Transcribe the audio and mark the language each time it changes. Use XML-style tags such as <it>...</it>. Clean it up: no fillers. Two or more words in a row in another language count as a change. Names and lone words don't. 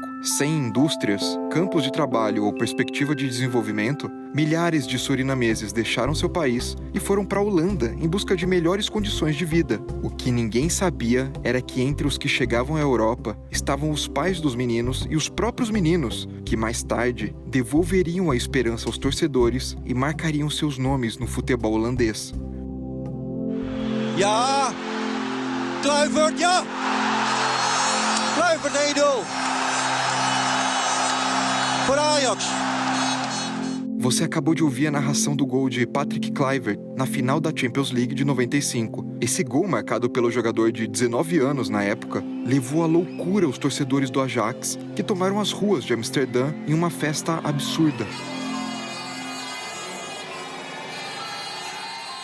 <pt>Sem indústrias, campos de trabalho ou perspectiva de desenvolvimento, milhares de surinameses deixaram seu país e foram para a Holanda em busca de melhores condições de vida. O que ninguém sabia era que entre os que chegavam à Europa estavam os pais dos meninos e os próprios meninos, que mais tarde devolveriam a esperança aos torcedores e marcariam seus nomes no futebol holandês.</pt> <nl>Ja! Kluivert, ja! Kluivert 1-0 voor Ajax.</nl> <pt>Você acabou de ouvir a narração do gol de Patrick Kluivert na final da Champions League de 95. Esse gol, marcado pelo jogador de 19 anos na época, levou à loucura os torcedores do Ajax, que tomaram as ruas de Amsterdã em uma festa absurda.</pt>